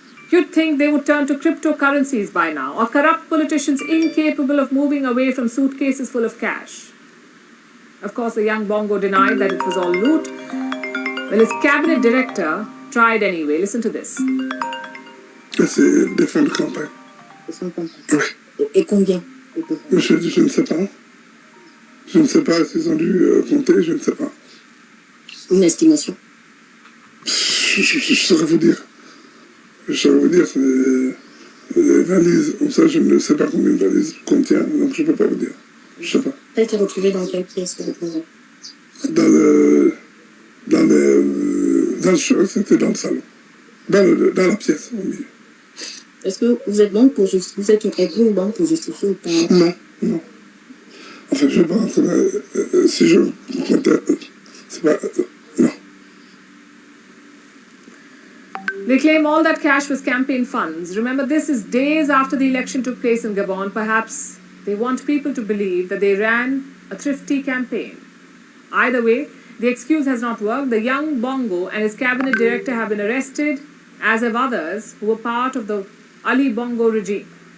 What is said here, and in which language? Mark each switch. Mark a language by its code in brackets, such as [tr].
[en] You'd think they would turn to cryptocurrencies by now, or corrupt politicians incapable of moving away from suitcases full of cash. Of course, the young Bongo denied that it was all loot. Well, his cabinet director tried anyway. Listen to this. [fr] C'est des fonds de campagne. Et combien? Je ne sais pas. Je ne sais pas s'ils ont dû compter, je ne sais pas. Une estimation? Je saurais vous dire. Je saurais vous dire, c'est des valises. Comme ça, je ne sais pas combien de valises contient, donc je ne peux pas vous dire. Je ne sais pas. Ça a été retrouvé dans quelle pièce, vous représentez? Dans le chose, c'était dans le salon. Dans la pièce, au milieu. Est-ce que vous êtes banque pour justifier? Vous êtes une banque pour justifier ou pas? Non, non. Enfin, je pense que si je comptais, c'est pas... non. [en] They claim all that cash was campaign funds. Remember, this is days after the election took place in Gabon. Perhaps they want people to believe that they ran a thrifty campaign. Either way, the excuse has not worked. The young Bongo and his cabinet director have been arrested, as have others who were part of the Ali Bongo regime.